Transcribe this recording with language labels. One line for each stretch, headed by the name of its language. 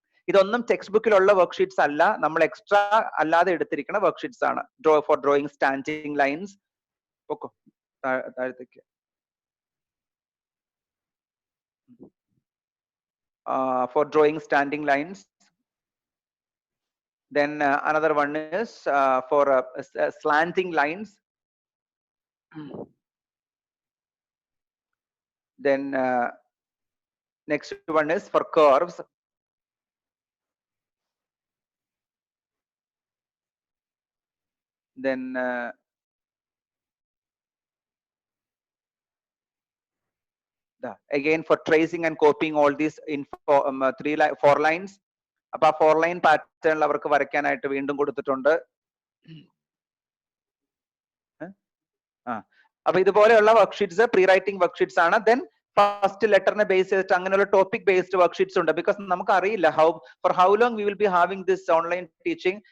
Malayalam: ഇതൊന്നും text ബുക്കിലുള്ള worksheets അല്ല, നമ്മൾ എക്സ്ട്രാ അല്ലാതെ എടുത്തിരിക്കുന്ന വർക്ക്ഷീറ്റ്സ് ആണ്.
English: for drawing standing lines,
Malayalam: താഴത്തേക്ക്
English: For drawing standing lines. Then another one is for slanting lines. Then next one is for curves. Then again for tracing and copying all these in 4 lines.
Malayalam: അപ്പൊ ആ 4 line പാറ്റേണിൽ അവർക്ക് വരയ്ക്കാനായിട്ട് വീണ്ടും കൊടുത്തിട്ടുണ്ട്. അപ്പൊ ഇതുപോലെയുള്ള വർക്ക്ഷീറ്റ്സ് പ്രീ റൈറ്റിംഗ് വർക്ക്ഷീറ്റ്സ് ആണ്. ദെൻ ഫസ്റ്റ് ലെറ്ററിനെ ബേസ് ചെയ്തിട്ട് അങ്ങനെയുള്ള ടോപ്പിക് ബേസ്ഡ് വർക്ക്ഷീറ്റ്സ് ഉണ്ട്.
English: because
Malayalam: നമുക്ക് അറിയില്ല
English: For how long we will be having this online teaching.